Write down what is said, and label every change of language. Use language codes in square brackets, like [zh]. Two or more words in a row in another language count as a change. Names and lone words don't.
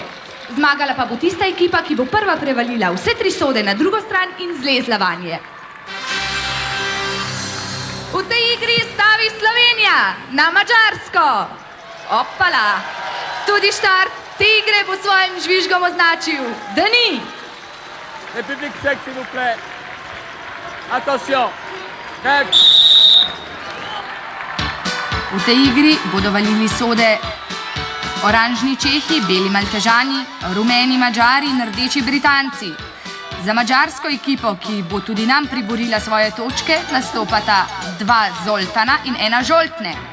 [sl] Zmagala pa bo tista ekipa, ki bo prva prevalila vse 3 sode na drugo stran in zlezla vanje. V tej igri stavi Slovenija na Madžarsko. Opala, tudi štart te igre bo svojim žvižgom označil Dani. Republik Čeh, [fr] s'il vous plaît. Attention. Next. [sl] V tej igri bodo valili sode oranžni Čehi, beli Maltežani, rumeni Madžari in rdeči Britanci. Za madžarsko ekipo, ki bo tudi nam priborila svoje točke, nastopata 2 Zoltana in 1 Žoltne.